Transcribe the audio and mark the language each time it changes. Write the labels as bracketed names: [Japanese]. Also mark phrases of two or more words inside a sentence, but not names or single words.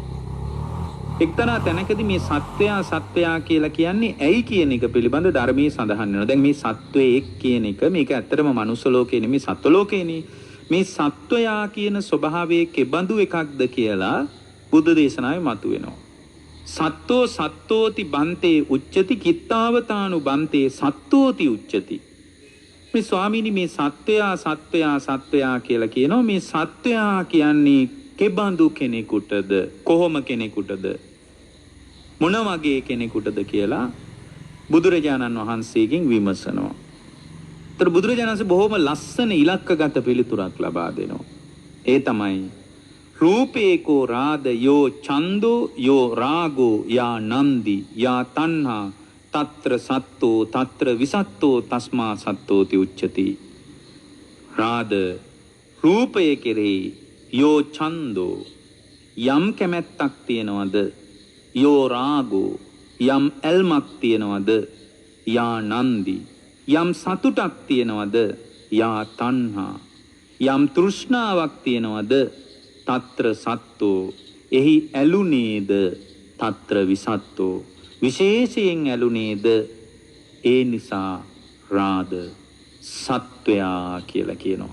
[Sinhala] එක්තරා තැනකදී මේ සත්වයා කියලා කියන්නේ ඇයි කියන එක පිළිබඳ ධර්මයේ සඳහන් වෙනවා. දැන් මේ සත්වයෙක් කියන එක මේක ඇත්තටම මනුස්ස ලෝකේ නෙමෙයි සත්ව ලෝකේනේ. මේ සත්වයා කියන ස්වභාවයේ කෙබඳු එකක්ද කියලා බුද්ධ දේශනාවේ මතුවෙනවා. [Pali] සත්තෝ සත්තෝති බන්තේ උච්චති කිත්තාවතානු බන්තේ සත්තෝති උච්චති. [Sinhala] මේ ස්වාමීනි මේ සත්වයා කියලා කියනවා. මේ සත්වයා කියන්නේ කෙබඳු කෙනෙකුටද කොහොම කෙනෙකුටද මොන වගේ කෙනෙකුටද කියලා බුදුරජාණන් වහන්සේගෙන් විමසනවා. ඒතර බුදුරජාණන් වහන්සේ බොහොම ලස්සන ඉලක්කගත පිළිතුරක් ලබා දෙනවා. ඒ තමයි [Pali] රූපේකෝ රාද යෝ ඡන්தோ යෝ රාගෝ යා නන්දි යා තණ්හා తත්‍ර සත්තෝ తත්‍ර විසත්තෝ තස්මා සත්තෝති උච්චති. [Sinhala] රාද රූපයේ කෙරෙහි [Pali] යෝ ඡන්தோ [Sinhala] යම් කැමැත්තක් තියනවද යෝ රාගෝ යම් ඇල්මක් තියනවද [Pali] යා නන්දි [Sinhala] යම් සතුටක් තියනවද [Pali] යා තණ්හා [Sinhala] යම් තෘෂ්ණාවක් තියනවද [Pali] తත්‍ර සත්තෝ [Sinhala] එහි ඇලුනේද [Pali] తත්‍ර විසත්තෝ [Sinhala] විශේෂයෙන් ඇලුනේද ඒ නිසා රාද සත්වයා කියලා කියනවා.